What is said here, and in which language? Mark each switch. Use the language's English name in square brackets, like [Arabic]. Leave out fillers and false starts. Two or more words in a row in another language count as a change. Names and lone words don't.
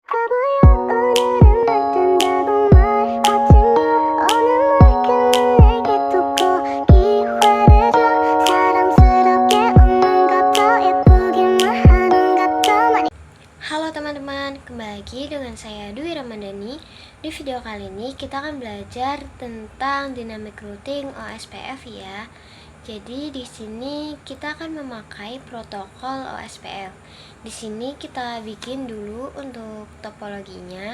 [Korean] 바보야 오늘은 날 뜬다고 말하지마 오늘 날개는 내게 두고 기회를 줘 사랑스럽게 웃는 것도 예쁘기만 하는 것도 많이. [Indonesian] Halo teman-teman, kembali lagi dengan saya Dwi Ramadhani. Di video kali ini kita akan belajar tentang [English] dynamic routing [Indonesian] OSPF ya. Jadi di sini kita akan memakai protokol OSPF. Di sini kita bikin dulu untuk topologinya.